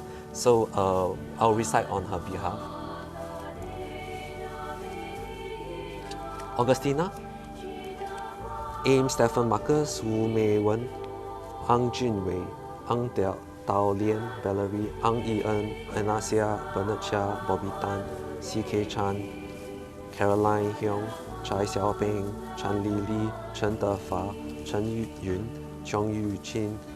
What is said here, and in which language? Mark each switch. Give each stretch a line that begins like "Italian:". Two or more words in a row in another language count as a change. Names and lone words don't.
English: So I'll recite on her behalf. Augustina, Aim Stephen Marcus, Wu Mei Wen, Ang Jun Wei, Ang Tao Lian, Valerie, Ang Yi En, Anasia, Bernard Chia, Bobby Tan, C.K. Chan, Caroline Hyung, Chai Xiaoping, Chan Li Li, Chen Defa, Chen Yun, Chong Yu Chin,